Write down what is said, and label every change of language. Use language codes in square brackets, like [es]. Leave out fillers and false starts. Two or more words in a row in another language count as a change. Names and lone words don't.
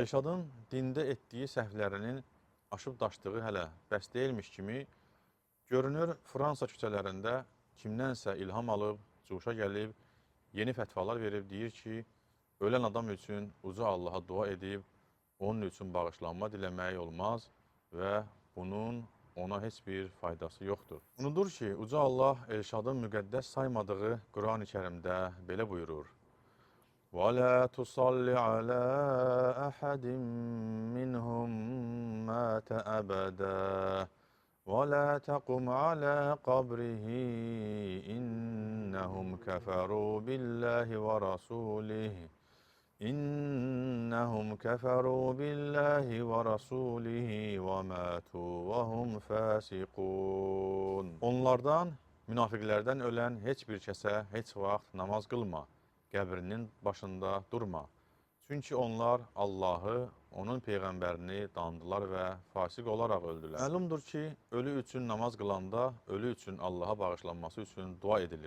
[az] Elşadın dində etdiyi səhvlərinin aşıb daşdığı hələ bəs deyilmiş kimi görünür Fransa küçələrində kimdənsə ilham alıb, cuşa gəlib, yeni fətvalar verib, deyir ki, ölən adam üçün uca Allaha dua edib, onun üçün bağışlanma diləmək olmaz və bunun ona heç bir faydası yoxdur. Unudur ki, uca Allah Elşadın müqəddəs saymadığı Quran-ı Kərimdə belə buyurur. [ar] وَلَا تُصَلِّ عَلَى أَحَدٍ مِّنْهُمْ مَاتَ أَبَدًا وَلَا تَقُمْ عَلَى قَبْرِهِ إِنَّهُمْ كَفَرُوا بِاللَّهِ وَرَسُولِهِ إنهم كفروا بالله ورسوله وماتوا وهم فاسقون. [az] Onlardan, münafiqlərdən ölən heç bir kəsə heç vaxt namaz qılma, qəbrinin başında durma. Çünki onlar Allahı, onun peyğəmbərini dandılar və fasiq olaraq öldülər. Məlumdur ki, ölü üçün namaz qılanda, ölü üçün Allaha bağışlanması üçün dua edilir.